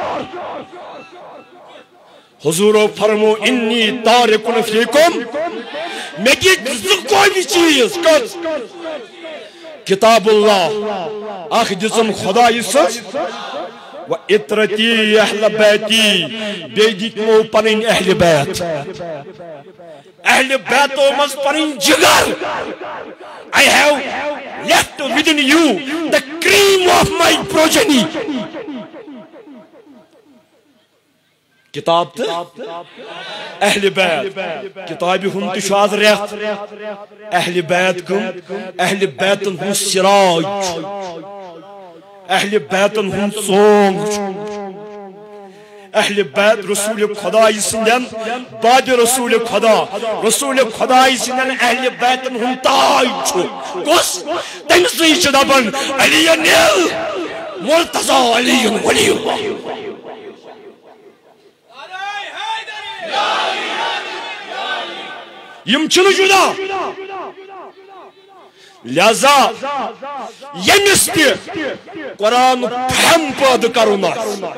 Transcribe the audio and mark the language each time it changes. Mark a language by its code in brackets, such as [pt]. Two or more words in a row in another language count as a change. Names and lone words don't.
[ks] حضورو فرمو [ar] انی تارکن فیکم [ks] مےٚ دِتۍ زٕ قومی چیٖز کٔژ کتاب اللہ اکھ دِژٕم خۄدایہِ سٕنٛز و اطرتی اہل بیتی بیٚیہِ دِتۍمو پنٕنۍ اہلِ بیت اہلِ بیتو منٛز پنٕنۍ جگر [en] I have left within you the cream of my progeny [ks] کتاب تہٕ اہلِ بیت کتابہِ ہُنٛد تہِ چھُ آز رٮ۪تھ اہلِ بیت کٕم اہلِ بیتن ہُنٛد سِراج چھُ اہلِ بیتن ہُنٛد ژونگ چھُ اہلِ بیت رسول خۄدایہِ سٕنٛدٮ۪ن بادِ رسول خۄدا رسول خۄدایہِ سٕنٛدٮ۪ن اہلِ بیتن ہُنٛد تاج چھُ کُس تٔمسٕے چھِ دپان علی مرتضی [ar] علی ولی اللہ [ks] یم چھنہٕ جُدا لہذا ییٚمِس تہِ قرآنُک فہم پٲدٕ کرُن آسہِ